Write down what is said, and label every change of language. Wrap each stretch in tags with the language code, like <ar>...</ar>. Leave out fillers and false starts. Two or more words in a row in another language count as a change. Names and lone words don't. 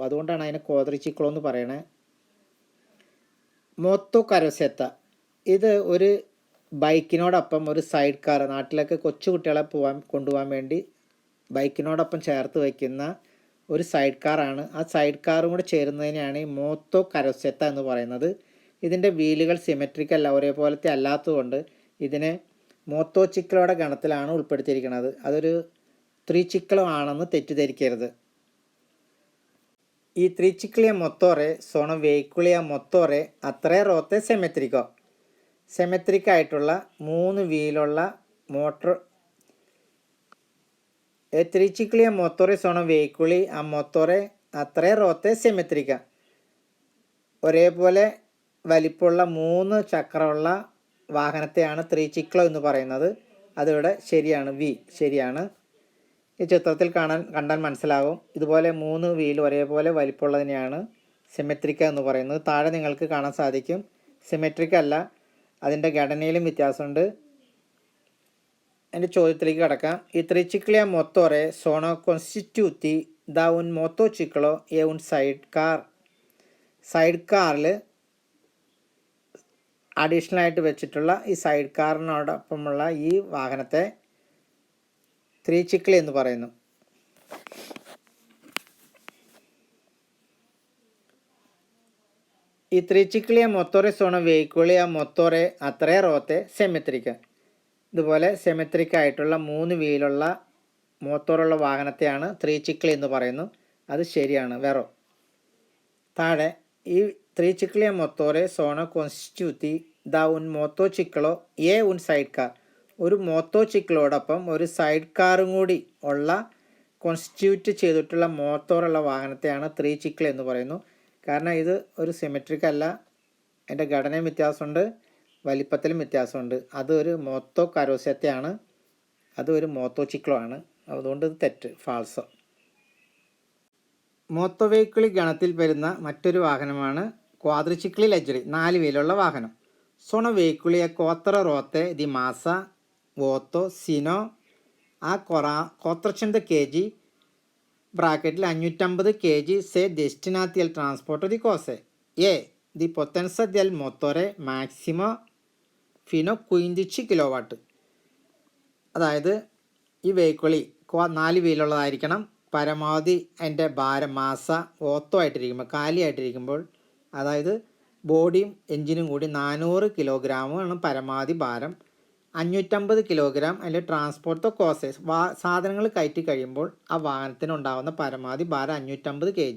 <ml>അതുകൊണ്ടാണ് അതിനെ ക്വാഡ്രിചിക്കളോ എന്ന് പറയണേ.</ml> <it>moto carrozzetta</it> <ml>ഇത് ഒരു ബൈക്കിനോടൊപ്പം ഒരു സൈഡ് കാർ, നാട്ടിലൊക്കെ കൊച്ചു കുട്ടികളെ കൊണ്ടുപോകാൻ വേണ്ടി ബൈക്കിനോടൊപ്പം ചേർത്ത് വയ്ക്കുന്ന ഒരു സൈഡ് കാറാണ്. ആ സൈഡ് കാറും കൂടെ ചേരുന്നതിനെയാണ് ഈ</ml> <it>moto carrozzetta</it> <ml>എന്ന് പറയുന്നത്. ഇതിൻ്റെ വീലുകൾ സിമെട്രിക് അല്ല, ഒരേപോലത്തെ അല്ലാത്തതുകൊണ്ട് ഇതിനെ മോത്തോചിക്കളോടെ ഗണത്തിലാണ് ഉൾപ്പെടുത്തിയിരിക്കുന്നത്. അതൊരു ത്രിചിക്കളോ ആണെന്ന് തെറ്റിദ്ധരിക്കരുത്.</ml> <it>I tricicli a motore sono veicoli a motore a 3 ruote simmetrico.</it> <ml>സിമെട്രിക് ആയിട്ടുള്ള 3 വീലുള്ള മോട്ടോർ.</ml> <it>E tricicli a motore sono veicoli a motore a 3 ruote simmetrica.</it> <ml>ഒരേപോലെ വലിപ്പമുള്ള 3 ചക്രമുള്ള വാഹനത്തെയാണ് ത്രിചിക്ലോ എന്ന് പറയുന്നത്. അതിവിടെ ശരിയാണ്, വി ശരിയാണ്. ഈ ചിത്രത്തിൽ കണ്ടാൽ മനസ്സിലാകും. ഇതുപോലെ 3 വീൽ ഒരേപോലെ വലിപ്പമുള്ളതിനെയാണ് സിമെട്രിക്ക എന്ന് പറയുന്നത്. താഴെ നിങ്ങൾക്ക് കാണാൻ സാധിക്കും. സിമെട്രിക്ക അല്ല, അതിൻ്റെ ഘടനയിലും വ്യത്യാസമുണ്ട്. എൻ്റെ ചോദ്യത്തിലേക്ക് കടക്കാം.</ml> <it>ഈ tricicli a motore sono costituiti da un motociclo e un sidecar.</it> <ml>സൈഡ് കാറിൽ അഡീഷണൽ ആയിട്ട് വെച്ചിട്ടുള്ള ഈ സൈഡ് കാറിനോടൊപ്പമുള്ള ഈ വാഹനത്തെ ത്രിചിക്ലി എന്ന് പറയുന്നു.</ml> <it>ഈ ത്രിചിക്ലി a motore sono veicoli a motore a 3 ruote simmetriche.</it> <ml>ഇതുപോലെ സിമെട്രിക് ആയിട്ടുള്ള 3 വീലുള്ള മോട്ടോറുള്ള വാഹനത്തെയാണ് ത്രിചിക്ലി എന്ന് പറയുന്നു. അത് ശരിയാണ്, വെറോ. താഴെ ഈ ത്രിചിക്ലി</ml> <it>a motore sono costituiti da un motociclo e un sidecar.</it> <ml>ഒരു മോട്ടോചിക്ലോടൊപ്പം ഒരു സൈഡ് കാറും കൂടി ഉള്ള കോൺസ്റ്റിറ്റ്യൂറ്റ് ചെയ്തിട്ടുള്ള മോട്ടോറുള്ള വാഹനത്തെയാണ് ത്രിചിക്ലി എന്ന് പറയുന്നു. കാരണം ഇത് ഒരു സിമെട്രിക് അല്ല, അതിൻ്റെ ഘടനയും വ്യത്യാസമുണ്ട്, വലിപ്പത്തിലും വ്യത്യാസമുണ്ട്. അതൊരു മോത്തോ കരോസെത്തയാണ്, അതൊരു മോട്ടോചിക്ലോ ആണ്. അതുകൊണ്ട് ഇത് തെറ്റ്, ഫാൾസോ. മോട്ടോ വെഹിക്കിളി ഗണത്തിൽ വരുന്ന മറ്റൊരു വാഹനമാണ്</ml> <it>quadricicli leggeri,</it> <ml>4 വീലുള്ള വാഹനം.</ml> <it>sono veicoli a 4 ruote di massa vuoto sino a 400 kg ബ്രാക്കറ്റിൽ 550 kg se destinati al trasporto di cose e di potenza del motore massimo fino a 15 kW.</it> <ml>അതായത് ഈ വെഹിക്കിളി 4 വീലുള്ളതായിരിക്കണം. പരമാവധി അതിൻ്റെ ഭാരം മാസ ഓത്തോ ആയിട്ടിരിക്കുമ്പോൾ, കാലിയായിട്ടിരിക്കുമ്പോൾ, അതായത് ബോഡിയും എൻജിനും കൂടി 400 കിലോഗ്രാമാണ് പരമാവധി ഭാരം. 550 കിലോഗ്രാം അതിൽ ട്രാൻസ്പോർട്ടോ കോസസ് സാധനങ്ങൾ കയറ്റി കഴിയുമ്പോൾ ആ വാഹനത്തിനുണ്ടാകുന്ന പരമാവധി ഭാരം 550 kg.</ml>